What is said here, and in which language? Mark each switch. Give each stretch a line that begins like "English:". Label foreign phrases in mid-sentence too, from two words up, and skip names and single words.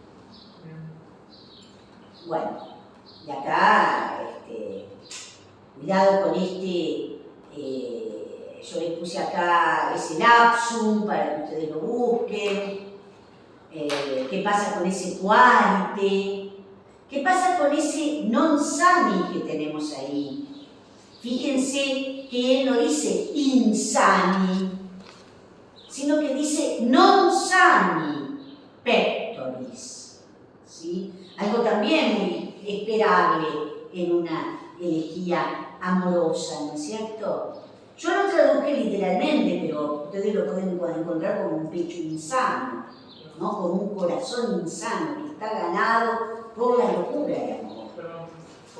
Spanish: Bueno, y acá, cuidado con yo les puse acá ese lapsum para que ustedes lo busquen. ¿Qué pasa con ese qualite? ¿Qué pasa con ese
Latin: non sani
Spanish: que tenemos ahí? Fíjense que él no dice insani, sino que dice
Latin: non sani pectoris.
Spanish: ¿Sí? Algo también muy esperable en una elegía amorosa, ¿no es cierto? Yo lo traduje literalmente, pero ustedes lo pueden encontrar como un pecho insano, ¿no? Con un corazón insano que está ganado por la locura del amor.